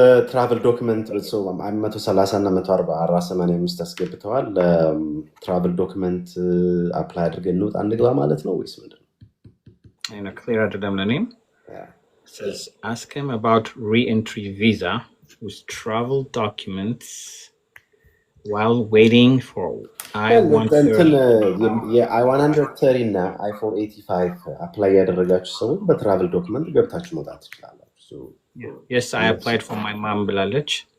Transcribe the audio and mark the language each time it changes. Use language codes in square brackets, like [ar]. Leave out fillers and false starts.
[am] ትራቭል ዶክመንት ሰው 130 እና 140 አስገብተዋል። ትራቭል ዶክመንት አፕላይ አድርገን እንውጣ እንግባ ማለት ነው ወይስ ምንድን ነው? [en] I know clear [am] አይደለም ለኔም። [en] Says ask him about re-entry visa with travel documents while waiting for [am] እንትን [en] I-130. [am] የአይ-130 እና አይ-485 አፕላይ ያደረጋችሁ ሰዎች በትራቭል ዶክመንት ገብታችሁ መውጣት ትችላላችሁ። [en] Yes, I applied for my mom [am] ብላለች።